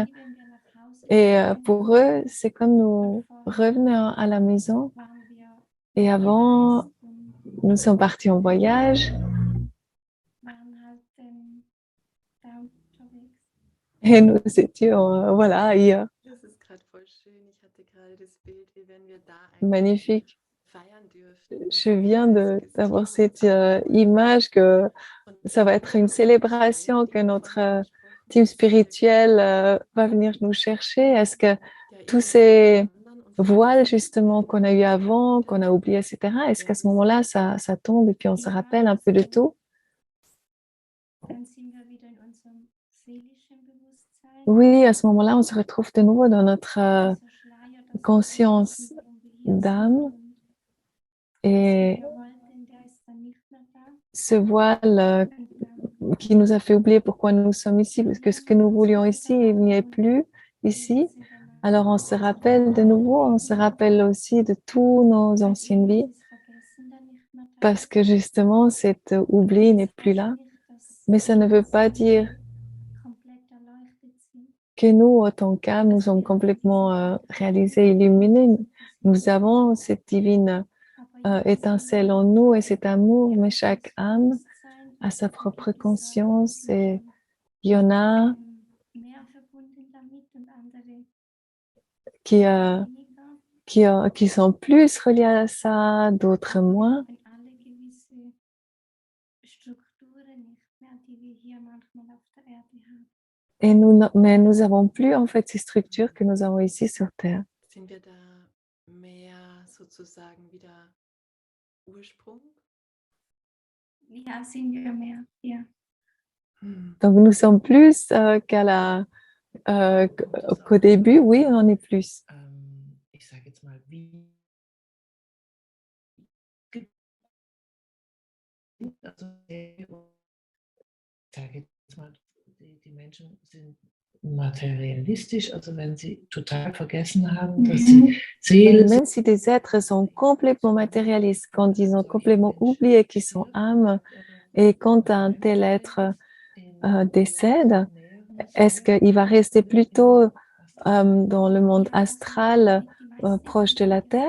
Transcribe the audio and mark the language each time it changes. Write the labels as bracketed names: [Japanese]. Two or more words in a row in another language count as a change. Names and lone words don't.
[French] Et pour eux, c'est comme nous revenons à la maison. Et avant, nous sommes partis en voyage. Et nous étions, voilà, hier, [German] Das ist gerade voll schön. Ich hatte gerade das Bild, wie wenn wir da eigentlich [French] magnifique. [German] feiern dürften, dass [French] Je [German] unser [French] viens [German] geistiges [French] d'avoir [German] Team uns [French] cette [German] anruft [French] image que [German] und [French] ça va être une [German] genau über die [French] célébration, [German] kleinen [French] que [German] Dinge von [French] notre [German] dir gesprochen [French] team [German] hast, die wir [French] spirituel [German] kennen, [French] va venir nous chercher. Est-ce que [German] ja [French] tous [German] irgendwie [French] ces [German] miteinander und [French] voiles, [German] vergessen [French] justement, qu'on a eu avant, qu'on a [German] könnten, [French] oublié, etc., est-ce qu'à ce [German] wenn [French] moment-là, ça tombe et puis on se rappelle un peu de tout? [German] Dann sind wir wieder in unserem seelischen Bewusstsein. [French] Oui, à ce moment-là, on se retrouve de nouveau dans notre [German] Dieser Schleier, dass wir [French] conscience [German] denken, warum wir hier sind [French] d'âme [German] und [French] et [German] wir wollten, der ist dann nicht mehr da. [French] ce voile [German] Und [French] qui nous a fait oublier pourquoi nous sommes ici, parce que ce que nous voulions ici, il n'y est plus [German] wir [French] ici. [German] wissen danach, [French] Alors on se rappelle de nouveau, on se rappelle aussi de tous nos [German] weil [French] anciennes [German] irgendwie [French] vies, [German] ist dieses Vergessen dann nicht mehr da. [French] parce que justement, cet oubli n'est [German] Das [French] plus [German] heißt [French] là. [German] nicht, dass [French] Mais ça ne veut pas dire [German] komplett erleuchtet sind. [French] que nous, autant qu'âme, nous [German] Also [French] sommes [German] wir haben [French] complètement [German] diese [French] réalisés, illuminés. Nous avons cette divine [German] aber jedes [French] étincelle en nous et cet amour, mais chaque âme [German] Bewusstsein [French] a sa [German] ist in [French] propre [German] gewisser [French] conscience et [German] Hinsicht [French] il y en a [German] mehr verbunden damit und andere [French] qui, [German] weniger. [French] qui sont plus reliés à ça, d'autres [German] Aber wir [French] moins. [German] haben alle gewisse Strukturen nicht mehr, die wir hier manchmal auf der Erde haben. [French] Et nous, mais nous n'avons plus en fait ces structures que nous avons ici sur Terre. [German] sind wir da mehr sozusagen wieder Ursprung? Ja, sind wir mehr, ja. [French] Donc nous sommes plus qu'à la, qu'au début, oui, on en est plus. [German] Ich sage jetzt mal, wie also, ich sage jetzt mal, die Menschen sind materialistisch, also wenn sie total vergessen haben, dass sie Seele [French] Même si des êtres sont complètement matérialistes, quand ils ont complètement oublié qu'ils sont âmes, et quand un tel être décède, est-ce qu'il va rester plutôt dans le monde astral proche de la Terre?